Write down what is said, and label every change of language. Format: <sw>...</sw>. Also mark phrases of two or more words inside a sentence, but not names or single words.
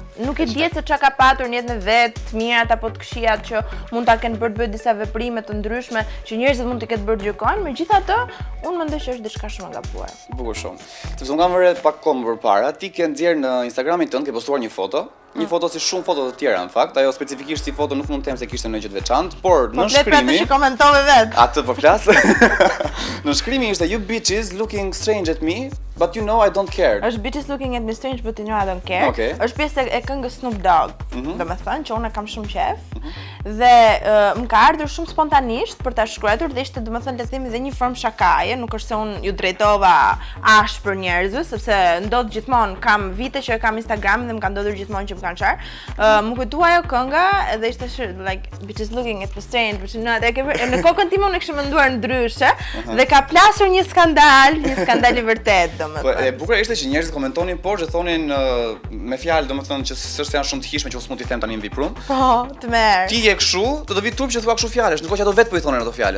<sq>Nuk e di se çka ka patur në jetën e vet, të mirat apo të këqijat që mund ta kenë bërë të bëjë disa veprime të ndryshme që njerëzit mund të ketë bërë gjykojnë, megjithatë unë mendoj që është diçka shumë e gabuar. Bukur shumë. Sepse unë kam vënë pak kohë më përpara, ti ke nxjerr në Instagramin tënd, ke postuar një foto. Një foto si shumë foto të tjera në fakt, ajo specifikisht si foto nuk mund të them se kishte ndonjë gjë të veçantë, por në shkrimin që komentove vet. Atë po flas. Në shkrimin ishte</sq> <en>you bitches looking strange at me, but you know I don't care. Është bitches looking at me strange but you know I don't care. Okay.</en> <sq>Është pjesë e këngës Snoop Dogg, domethënë që unë kam shumë qejf. Dhe më ka ardhur shumë spontanisht për ta shkruar dhe ishte domethënë le të themi dhe një formë shakaje, nuk është se unë ju drejtova ashpër njerëzve, sepse ndodh gjithmonë, kam vite që e kam Instagram dhe më ka ndodhur gjithmonë që më kanë çar. Më kujtua ajo kënga dhe ishte</sq> <en>like bitches looking at me strange, but you know</en> <sq>në kokën time unë kisha menduar ndryshe dhe ka plasur një skandal i vërtet domethënë. Po e bukur ishte që njerëzit komentonin poshtë, thonin me fjalë domethënë që s'është janë shumë të hijshme që s'mund t'i them tani në Viprum. Po, të merr. Ti je kështu, do vi turp që thua kështu fjalësh, ndërkohë që ato vetë po i thonin ato fjalët.</sq>